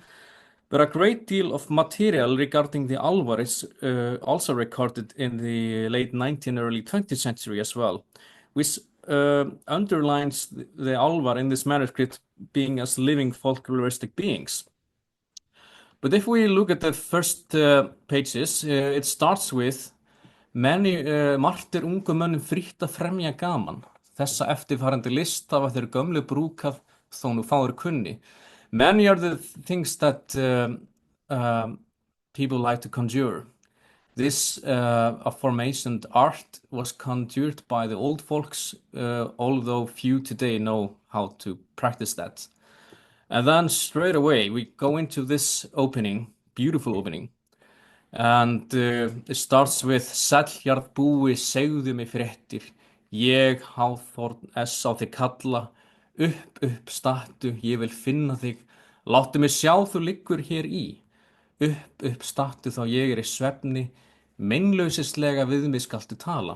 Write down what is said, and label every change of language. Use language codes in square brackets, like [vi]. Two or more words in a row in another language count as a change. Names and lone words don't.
[en] But a great deal of material regarding the álfar is also recorded in the late 19th, early 20th century as well, which underlines the álfar in this manuscript being as living folkloristic beings. But if we look at the first pages, it starts with [is] margt ungu mönnum frítt að fremja gaman. Þessa eftirfarandi list hafa þeir gömlu brúkað þó nú fáir kunni. [en] Many are the things that people like to conjure. This aforementioned art was conjured by the old folks, although few today know how to practice that. And then straight away we go into this opening, beautiful opening. And it starts with [is] Sæll jarðbúi segðu mig fréttir, ég háþórn á þig kalla, upp stattu, ég vil finna þig, láttu mig sjá þú liggur hér í, upp stattu þá ég í svefni, meinlausislega við mig skaltu tala.